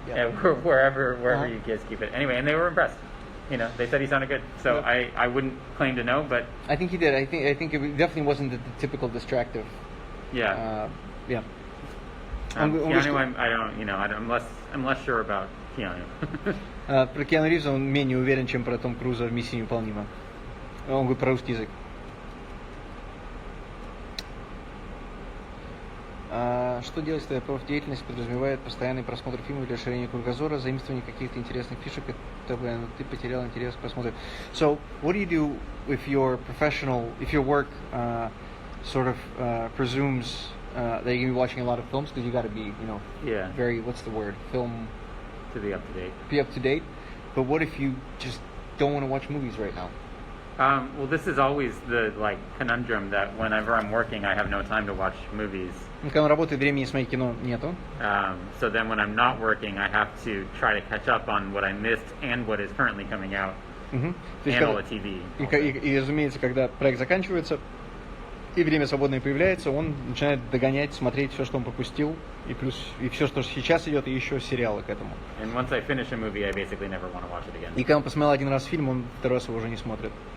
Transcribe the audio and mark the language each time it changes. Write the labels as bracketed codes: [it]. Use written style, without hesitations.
[en] Yeah, wherever you guys keep it. Anyway, and they were impressed. They said he sounded good. So I wouldn't claim to know, but I think he did. I think it definitely wasn't the typical distractive. Yeah. Yeah. Keanu, I don't. I'm less sure about Keanu. [ru] Про Киану Ривза он менее уверен, чем про Том Круза в «Миссии невыполнима». Он говорит про русский язык. Что делать, если профдеятельность подразумевает постоянный просмотр фильмов или расширение кругозора, заимствование каких-то интересных фишек, чтобы ты потерял интерес к просмотру? [en] So, what do you do if your work sort of presumes that you're going to be watching a lot of films, because you got to be, very, what's the word, film... To be up to date. Be up to date. But what if you just don't want to watch movies right now? Well, this is always the conundrum that whenever I'm working, I have no time to watch movies. [ru] Когда он работает, времени смотреть кино нету. [en] So then when I'm not working, I have to try to catch up on what I missed and what is currently coming out. And all the TV. [ru] И, разумеется, когда проект заканчивается, и время свободное появляется, он начинает догонять, смотреть все, что он пропустил, и плюс и все, что сейчас идет, и еще сериалы к этому. [en] And once I finish a movie, I basically never want to watch it again. [ru] И когда он посмотрел один раз фильм, он второй раз его уже не смотрит.